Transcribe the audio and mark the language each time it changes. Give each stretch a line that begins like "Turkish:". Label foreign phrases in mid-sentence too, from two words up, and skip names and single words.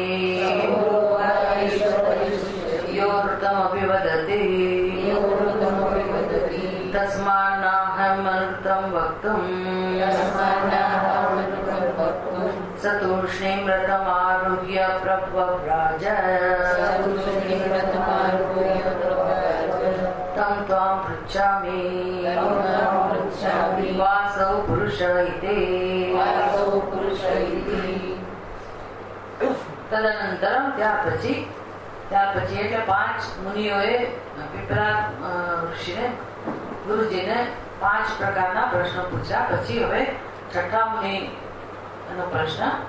Sanskrit: यो ऋतमपि वदति तस्मान्नाहमनृतं वक्तुम् स तूष्णीं रथमारुह्य प्रव्रव्राज तं त्वां पृच्छामि वासौ पुरुष इति.
Gujarati: તદનંતરમ ત્યાર પછી એટલે 5 મુનિઓએ પીપળા ઋષિને ગુરુજીને 5 પ્રકારના પ્રશ્નો પૂછ્યા. પછી હવે છઠ્ઠા મુનિનો પ્રશ્ન.